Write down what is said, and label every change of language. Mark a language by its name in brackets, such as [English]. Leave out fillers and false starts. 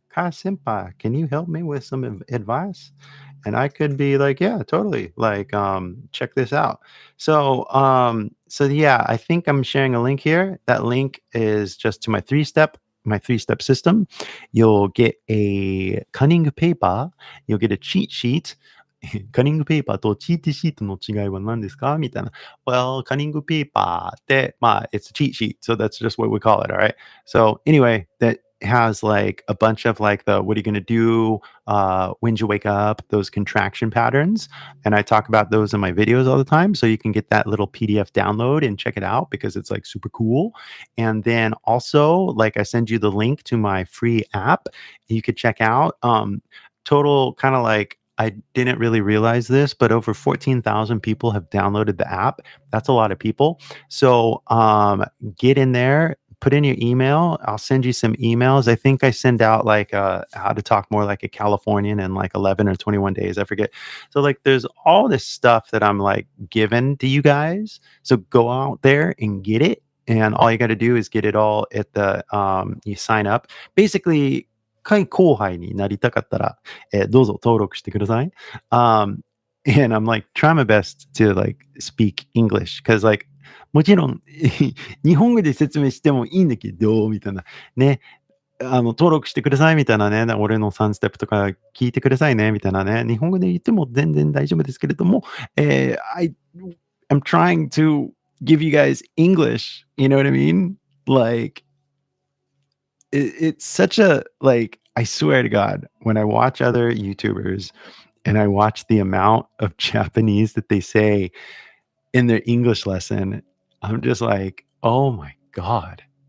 [English] Kai senpai, can you help me with some advice? And I could be like, yeah, totally. Like, check this out. So yeah, I think I'm sharing a link here. That link is just to my 3-step system. You'll get a cunning paper. You'll get a cheat sheet. [Japanese] カニングペーパーとチートシートの違いは何ですかみたいな。 [English] Well, カニングペーパーって、it's a cheat sheet. So that's just what we call it. All right. So anyway, that has like a bunch of like the, what are you going to do? When you wake up, those contraction patterns. And I talk about those in my videos all the time. So you can get that little PDF download and check it out because it's like super cool. And then also like I send you the link to my free app you could check out. Total kind of like, I didn't really realize this, but over 14,000 people have downloaded the app. That's a lot of people. So get in there, put in your email. I'll send you some emails. I think I send out like how to talk more like a Californian in like 11 or 21 days. I forget. So like there's all this stuff that I'm like given to you guys. So go out there and get it. And all you got to do is get it all at the you sign up. [Japanese] Basically, 会後輩になりたかったら、どうぞ登録してください。 [English] And I'm like trying my best to like speak English because like [Japanese] もちろん日本語で説明してもいいんだけどみたいなね、登録してくださいみたいなね、俺の3ステップとか聞いてくださいねみたいなね、日本語で言っても全然大丈夫ですけれども、 [English] I'm trying to give you guys English, you know what I mean? Like it's such a like I swear to God, when I watch other YouTubers and I watch the amount of Japanese that they say in their English lesson, I'm just like, oh my God.